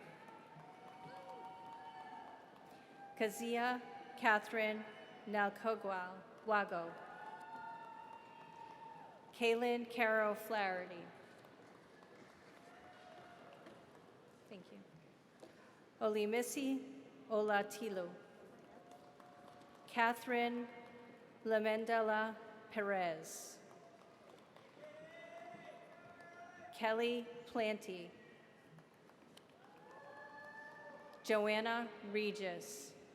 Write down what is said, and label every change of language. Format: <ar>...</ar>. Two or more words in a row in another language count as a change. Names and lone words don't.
<en>Kazia Catherine Nalcoguago. Kaylin Caro Flaherty. Thank you. Olimisi Olatilu. Catherine Lamendela Perez. Kelly Planty. Joanna Regis.</en>